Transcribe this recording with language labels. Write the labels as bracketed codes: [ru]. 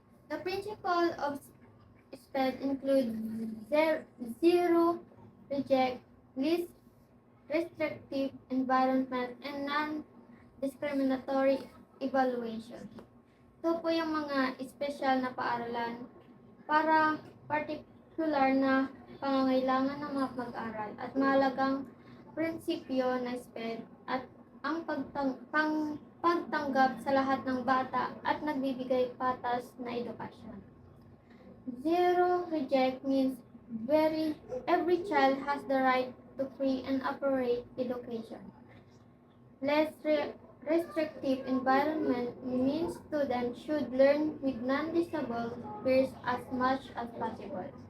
[en] The principle of SPED include zero, reject, least restrictive environment, and non-discriminatory evaluation. [tl] Ito po yung mga espesyal na paaralan para particular na pangangailangan ng mga mag-aral at mahalagang prinsipyo na SPED at ang pagtanggap sa lahat ng bata at nagbibigay patas na edukasyon. [en] Zero reject means every child has the right to free and appropriate education. Less restrictive environment means students should learn with non-disabled peers as much as possible.